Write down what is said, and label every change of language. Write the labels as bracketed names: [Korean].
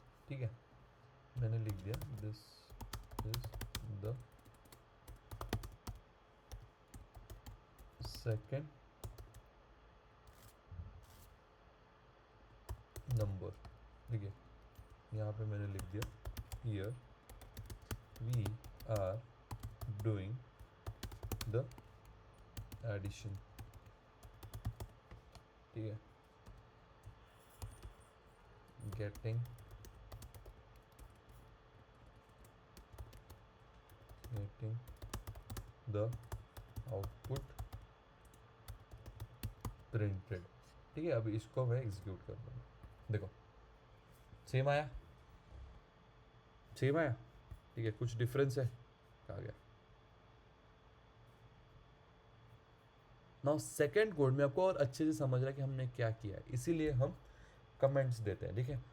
[Hindi] लिख दिया [English] this is the second number, [Hindi] ठीक है। यहाँ पे मैंने लिख दिया [English] here we are doing the addition, [Hindi] ठीक है। [English] getting the output printed, [Hindi] ठीक है। अभी इसको मैं एग्जीक्यूट कर दूँगा, देखो सेम आया, सेम आया, ठीक है। कुछ डिफरेंस है, आ गया। नाउ सेकेंड कोड में आपको और अच्छे से समझ रहा है कि हमने क्या किया है, इसीलिए हम कमेंट्स देते हैं, ठीक है।